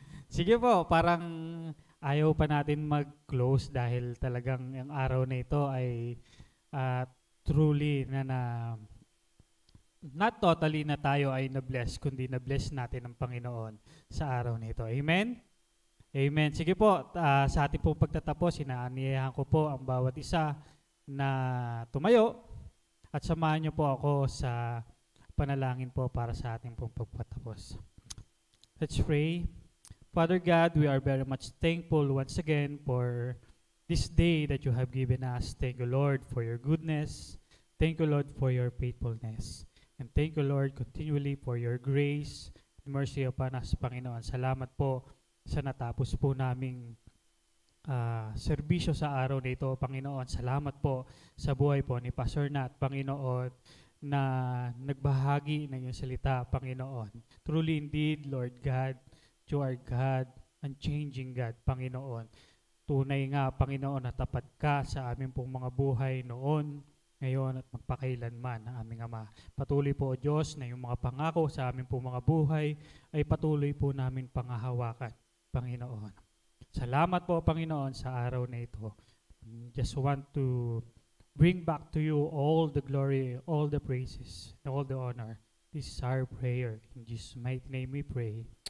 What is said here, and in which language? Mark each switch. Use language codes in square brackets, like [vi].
[tl] Sige po, parang ayaw pa natin mag-close dahil talagang ang araw na ito ay [en] truly not totally [tl] na tayo ay na-bless, kundi na-bless natin ng Panginoon sa araw na ito. Amen? Amen. Sige po, sa ating pong pagtatapos, inaaniyahan ko po ang bawat isa na tumayo at samahan niyo po ako sa panalangin po para sa ating pong pagtatapos. [en] Let's pray. Father God, we are very much thankful once again for this day that you have given us. Thank you, Lord, for your goodness. Thank you, Lord, for your faithfulness. And thank you, Lord, continually for your grace and mercy upon us, Panginoon. [tl] Salamat po sa natapos po naming serbisyo sa araw na ito, Panginoon. Salamat po sa buhay po ni Pastor Nat, Panginoon, na nagbahagi ng iyong salita, Panginoon. [en] Truly indeed, Lord God, you are God, unchanging God, Panginoon. [tl] Tunay nga, Panginoon, na tapat ka sa aming pong mga buhay noon, ngayon at magpakailanman, aming Ama. Patuloy po, O Diyos, na yung mga pangako sa aming pong mga buhay ay patuloy po namin pangahawakan, Panginoon. Salamat po, Panginoon, sa araw na ito. [en] Just want to bring back to you all the glory, all the praises, and all the honor. This is our prayer. In Jesus' mighty name we pray.